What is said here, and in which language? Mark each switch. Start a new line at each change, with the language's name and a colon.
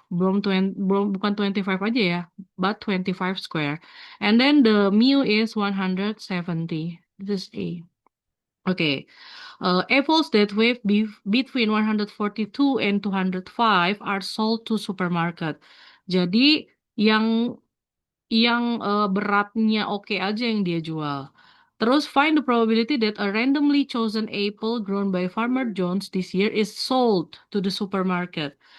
Indonesian: Bukan 25 aja ya,
English: but 25 square. And then the mu is 170. This is A. Okay. Apples that weigh between 142 and 205 are sold to supermarket.
Indonesian: Jadi yang beratnya oke aja yang dia jual. Terus
English: find the probability that a randomly chosen apple grown by Farmer Jones this year is sold to the supermarket.